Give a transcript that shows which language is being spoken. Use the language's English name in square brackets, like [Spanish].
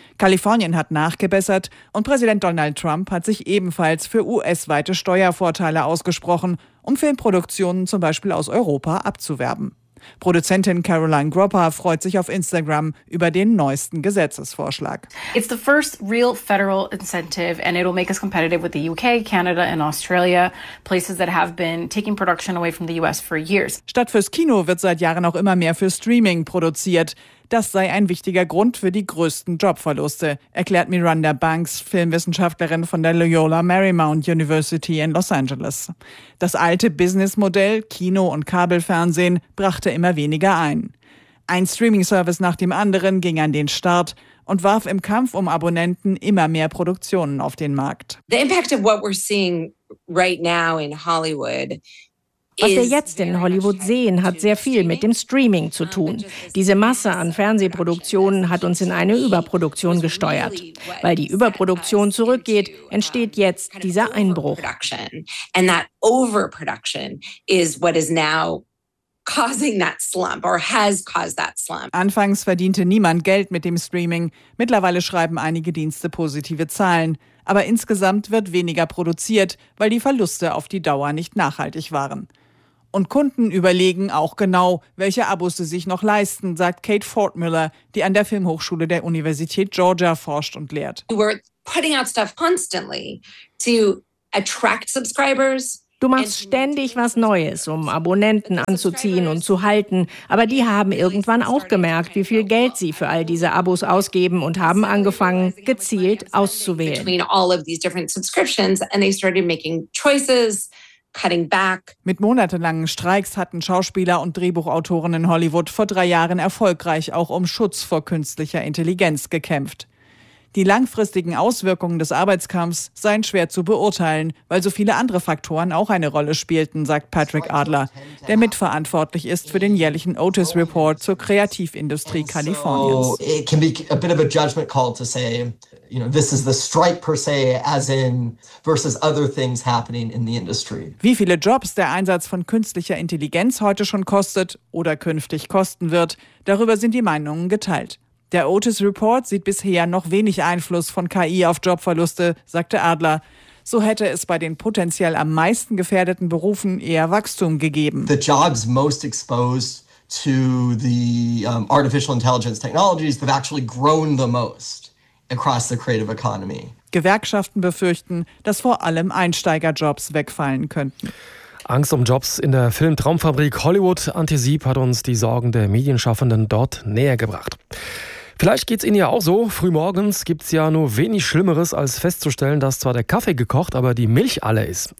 [German] Kalifornien hat nachgebessert und Präsident Donald Trump hat sich ebenfalls für US-weite Steuervorteile ausgesprochen, um Filmproduktionen zum Beispiel aus Europa abzuwerben. Produzentin Caroline Gropper freut sich auf Instagram über den neuesten Gesetzesvorschlag. [English] It's the first real federal incentive and it'll make us competitive with the UK, Canada and Australia, places that have been taking production away from the US for years. [German] Statt fürs Kino wird seit Jahren auch immer mehr für Streaming produziert. Das sei ein wichtiger Grund für die größten Jobverluste, erklärt Miranda Banks, Filmwissenschaftlerin von der Loyola Marymount University in Los Angeles. Das alte Businessmodell, Kino und Kabelfernsehen, brachte immer weniger ein. Ein Streaming-Service nach dem anderen ging an den Start und warf im Kampf um Abonnenten immer mehr Produktionen auf den Markt. [English] The impact of what we're seeing right now in Hollywood. [German] Was wir jetzt in Hollywood sehen, hat sehr viel mit dem Streaming zu tun. Diese Masse an Fernsehproduktionen hat uns in eine Überproduktion gesteuert. Weil die Überproduktion zurückgeht, entsteht jetzt dieser Einbruch. [English] And that overproduction is what is now causing that slump or has caused that slump. [German] Anfangs verdiente niemand Geld mit dem Streaming. Mittlerweile schreiben einige Dienste positive Zahlen. Aber insgesamt wird weniger produziert, weil die Verluste auf die Dauer nicht nachhaltig waren. Und Kunden überlegen auch genau, welche Abos sie sich noch leisten, sagt Kate Fortmiller, die an der Filmhochschule der Universität Georgia forscht und lehrt. [English] We're putting out stuff constantly to attract subscribers. [German] Du machst ständig was Neues, um Abonnenten anzuziehen und zu halten. Aber die haben irgendwann auch gemerkt, wie viel Geld sie für all diese Abos ausgeben und haben angefangen, gezielt auszuwählen. [English] Between all of these different subscriptions, and they started making choices, cutting back. [German] Mit monatelangen Streiks hatten Schauspieler und Drehbuchautoren in Hollywood vor 3 Jahren erfolgreich auch um Schutz vor künstlicher Intelligenz gekämpft. Die langfristigen Auswirkungen des Arbeitskampfs seien schwer zu beurteilen, weil so viele andere Faktoren auch eine Rolle spielten, sagt Patrick Adler, der mitverantwortlich ist für den jährlichen Otis Report zur Kreativindustrie Kaliforniens. [English] It can be a bit of a judgment call to say, you know, this is the strike per se, as in versus other things happening in the industry. [German] Wie viele Jobs der Einsatz von künstlicher Intelligenz heute schon kostet oder künftig kosten wird, darüber sind die Meinungen geteilt. Der Otis Report sieht bisher noch wenig Einfluss von KI auf Jobverluste, sagte Adler. So hätte es bei den potenziell am meisten gefährdeten Berufen eher Wachstum gegeben. [English] The jobs most exposed to the artificial intelligence technologies have actually grown the most across the creative economy. [German] Gewerkschaften befürchten, dass vor allem Einsteigerjobs wegfallen könnten. Angst um Jobs in der Filmtraumfabrik Hollywood. Antje Sieb hat uns die Sorgen der Medienschaffenden dort näher gebracht. Vielleicht geht's Ihnen ja auch so. Frühmorgens gibt's ja nur wenig Schlimmeres, als festzustellen, dass zwar der Kaffee gekocht, aber die Milch alle ist.